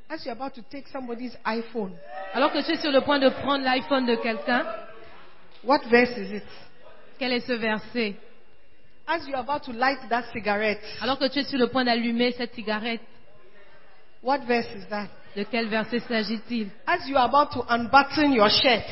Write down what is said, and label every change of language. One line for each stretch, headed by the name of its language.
English: As you are about to take somebody's iPhone.
French: Alors que tu es sur le point de prendre l'iPhone de quelqu'un.
English: What verse is it?
French: Quel est ce verset?
English: As you are about to light that cigarette.
French: Alors que tu es sur le point d'allumer cette cigarette.
English: What verse is that?
French: De quel verset s'agit-il?
English: As you are about to unbutton your shirt.